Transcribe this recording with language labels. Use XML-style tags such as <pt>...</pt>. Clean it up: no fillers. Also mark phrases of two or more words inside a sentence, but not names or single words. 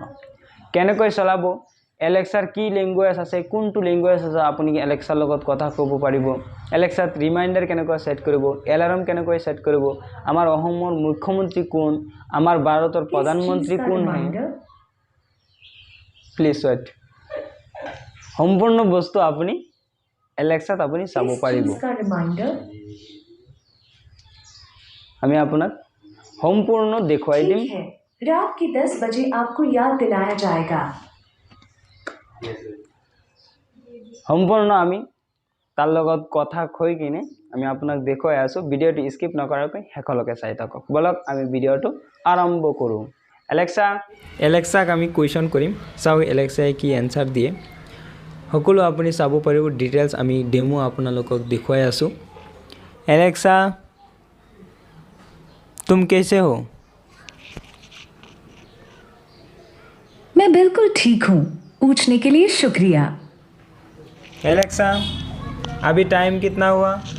<as>কেনেকৈ চলাব, এলেক্সাৰ কি ল্যাঙ্গুৱেজ আছে, কোনটো ল্যাঙ্গুৱেজ আছে আপুনি এলেক্সাৰ লগত কথা ক'ব পাৰিব, এলেক্সাত ৰিমাইণ্ডাৰ কেনেকৈ সেট কৰিব, এলাৰ্ম কেনেকৈ সেট কৰিব, আমাৰ অসমৰ মুখ্যমন্ত্ৰী কোন, আমাৰ ভাৰতৰ প্ৰধানমন্ত্ৰী কোন হয়,</as> <en>please wait,</en> <as>সম্পূৰ্ণ বস্তু আপুনি এলেক্সাত আপুনি চাব পাৰিব। আমি আপোনাক সম্পূर्ण দেখুৱাই দিম।</as> <hi>रात के 10 बजे आपको याद दिलाया जाएगा।</hi> <as>সম্পূৰ্ণ আমি তাৰ লগত কথা কৈ কিনে আমি আপোনাক দেখুৱাই আছো। ভিডিওটো স্কিপ নকৰাকৈ শেষলৈকে চাই থাকক। বলক আমি ভিডিওটো আৰম্ভ কৰোঁ। এলেক্সাক আমি কুৱেশ্যন কৰিম, চাও এলেক্সাই কি এনসাৰ দিয়ে। সকলো আপুনি চাব পাৰিব, ডিটেইলছ আমি ডেমো আপোনালোকক দেখুৱাই আছো।</as> <hi>एलेक्सा तुम कैसे हो? मैं बिल्कुल ठीक हूँ, पूछने के लिए शुक्रिया। एलेक्सा अभी टाइम कितना हुआ?</hi>